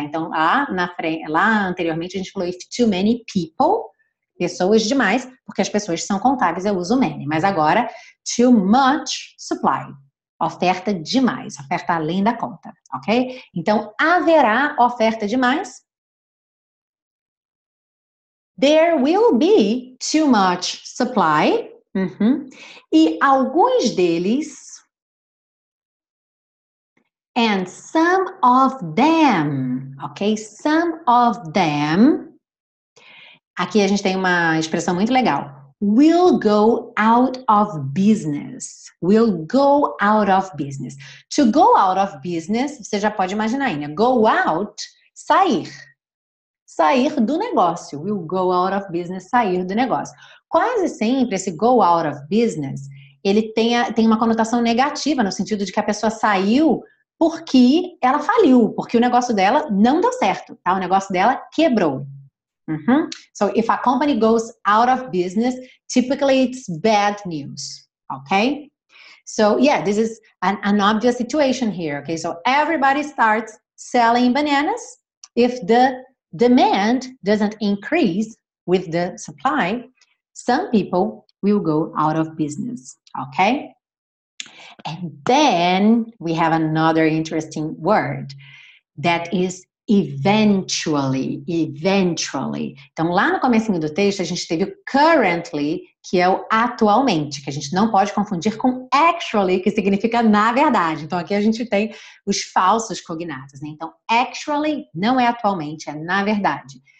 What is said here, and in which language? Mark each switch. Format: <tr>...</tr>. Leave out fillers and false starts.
<pt>Então, lá anteriormente, a gente falou</pt> <en>if too many people,</en> <pt>pessoas demais, porque as pessoas são contáveis, eu uso many. Mas agora,</pt> <en>too much supply,</en> <pt>oferta demais, oferta além da conta, ok? Então, haverá oferta demais.</pt> <en>There will be too much supply. Uhum.</en> <pt>E alguns deles,</pt> <en>and some of them,</en> <pt>ok?</pt> <en>Some of them,</en> <pt>aqui a gente tem uma expressão muito legal.</pt> <en>Will go out of business. Will go out of business. To go out of business,</en> <pt>você já pode imaginar aí, né?</pt> <en>Go out,</en> <pt>sair. Sair do negócio.</pt> <en>Will go out of business,</en> <pt>sair do negócio. Quase sempre esse</pt> <en>go out of business,</en> <pt>ele tem uma conotação negativa, no sentido de que a pessoa saiu porque ela faliu, porque o negócio dela não deu certo, tá? O negócio dela quebrou.</pt> <en>So if a company goes out of business, typically it's bad news, okay? So yeah, this is an obvious situation here, okay? So everybody starts selling bananas. If the demand doesn't increase with the supply, some people will go out of business, okay? And then we have another interesting word that is eventually.</en> <pt>Então, lá no comecinho do texto, a gente teve o currently, que é o atualmente, que a gente não pode confundir com actually, que significa na verdade. Então, aqui a gente tem os falsos cognatos, né? Então, actually não é atualmente, é na verdade.</pt>